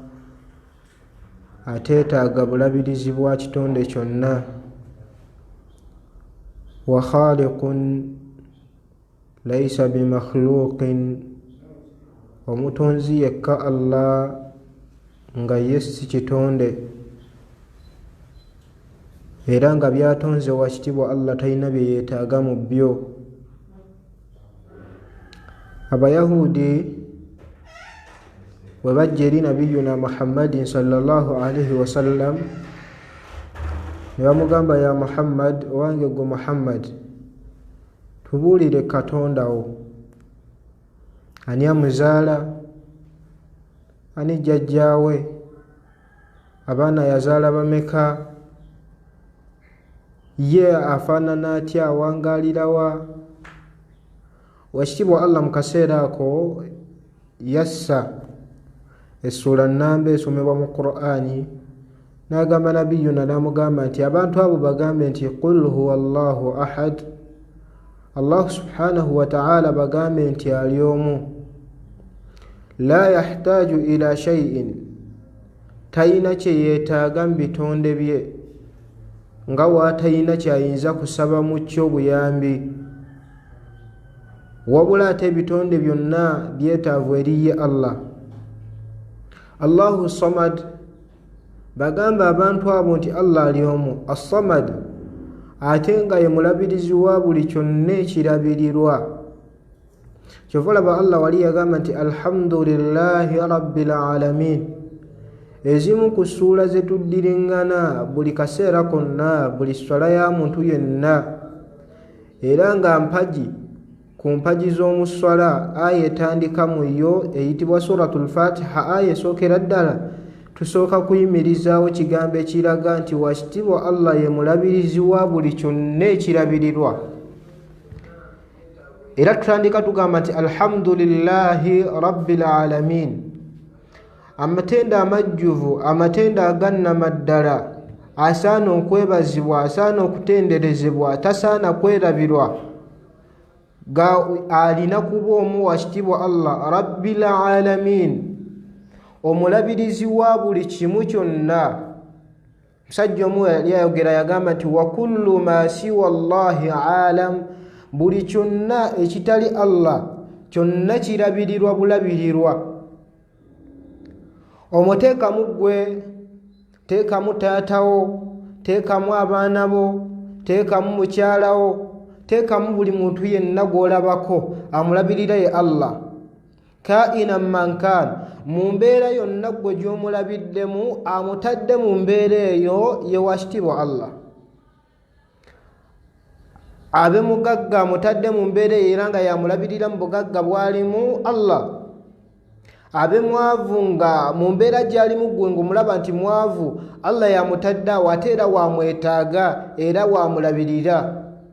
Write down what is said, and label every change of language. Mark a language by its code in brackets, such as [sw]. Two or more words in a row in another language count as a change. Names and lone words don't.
[lg] ateetaaga bulabirizi bwa kitonde kyonna, [ar] وخالق ليس بمخلوق, [lg] omutonzi yekka Allah nga ye si kitonde, era nga byatonze wa kitiibwa Allah talina bye yeetaaga mu byo. Abayahudi bwe bajja eri nabiyuna Muhammadin sallallahu [ar] عليه وسلم [lg] ne bamugamba: [ar] يا محمد, [lg] owange gwe Muhammad, tubuulire Katonda wo, ani amuzaala, ani jjajjaawe, abaana yazaala bameka, ye afaanana atya, awangaalirawa? Wakitiibwa Allah mu kaseera ako yassa essula nnamba esomebwa mu Qur'ani, n'agamba nabiyuna, n'amugamba nti abantu abo bagambe nti [ar] قل هو الله أحد, [lg] Allah [ar] سبحانه وتعالى [lg] bagambe nti ali omu, [ar] لا يحتاج إلى شيء, [lg] tayina kye yeetaaga mu bitonde bye, nga waatayina kyayinza kusaba mu kyo buyambi, wabula ate ebitonde byonna byetaavu eri ye Allah. [ar] الله الصمد, [lg] bagamba abantu abo nti Allah ali omu, as-samad, ate nga ye mulabirizi wa buli kyonna ekirabirirwa. Kyova olaba Allah wali yagamba nti [ar] الحمد لله رب العالمين. [lg] Ezimu ku ssuula ze tuddiringana buli kaseera konna, buli swala ya muntu yenna, era nga mpaji ku mpaji z'omu swala aya etandika mu yo eyitibwa suratul Fatiha, aya esookera ddala tusooka kuyimirizaawo kigambo ekiraga nti wakitiibwa Allah ye mulabirizi wa buli kyonna ekirabirirwa. Era tutandika tugamba nti [ar] الحمد لله رب العالمين. [lg] Amatenda amajjuvu, amatenda agannama ddala, asaana okwebazibwa, asaana okutenderezebwa, tasaana kwerabirwa, ga alina kuba omu wakitiibwa [ar] الله رب العالمين, [lg] omulabirizi wa buli kimu kyonna. Musajja omu yali ayogera yagamba nti [ar] وكل ما سوى الله عالم, [lg] buli kyonna ekitali Allah kyonna kirabirirwa bulabirirwa. Omwo teekamu ggwe, teekamu taatawo, teekamu abaana bo, teekamu mukyalawo, teekamu buli muntu yenna gw'olabako amulabirira ye Allah. [ar] كائنا من كان, [lg] mu mbeera yonna gwe gy'omulabiddemu amutadde mu mbeera eyo ye wakitiibwa Allah. Abe mugagga amutadde mu mbeera eyo era nga yamulabirira mu bugagga bwalimu Allah. abe mwavu nga mu mbeera gy'ali mu ggwe ng'omulaba nti mwavu, Allah yamutadde awo ate era wamwetaaga era wamulabirira.